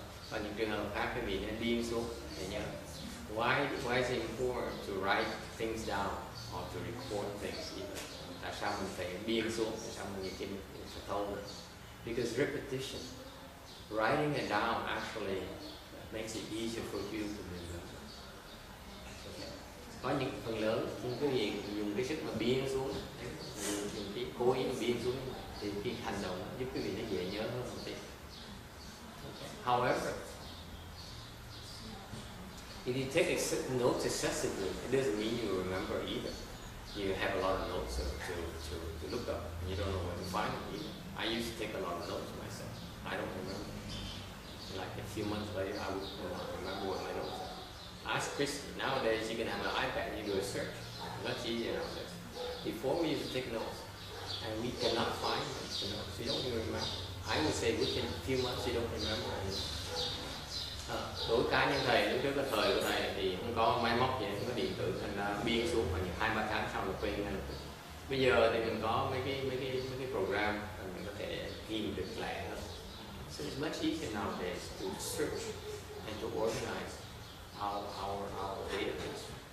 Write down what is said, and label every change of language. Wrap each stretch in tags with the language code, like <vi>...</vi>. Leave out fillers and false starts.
<vi>Và những trường hợp khác quý vị nên biên xuống để nhớ.</vi> <en>Why is it important to write things down or to record things even?</en> <vi>Tại sao mình phải biên xuống? Tại sao mình phải thâu?</vi> <en>Because repetition, writing it down actually makes it easier for you to remember. Okay.</en> <vi>Có những phần lớn khi quý vị dùng cái sức mà biên xuống, dùng cái cố ý mà biên xuống, thì cái hành động giúp quý vị nó dễ nhớ hơn một tí.</vi> <en>Okay. However, if you take notes excessively, it doesn't mean you remember either. You have a lot of notes to look up, and you don't know where to find them either. I used to take a lot of notes myself. I don't remember. Like a few months later, I would remember what my notes are. Ask Christy. Nowadays, you can have an iPad and you do a search. Much easier nowadays. Before, we used to take notes. and we cannot find it, so you don't even remember. I would say within a few months you don't remember anything.</en> <vi>Đối với cá nhân thầy, lúc trước cái thời của thầy thì không có máy móc gì, không có điện tử, thành ra biên xuống mà 2-3 tháng sau là quên ngay lập tức. Bây giờ thì mình có mấy cái program mình có thể ghi được lẻ hơn.</vi> <en>So it's much easier nowadays to search and to organize our database.</en>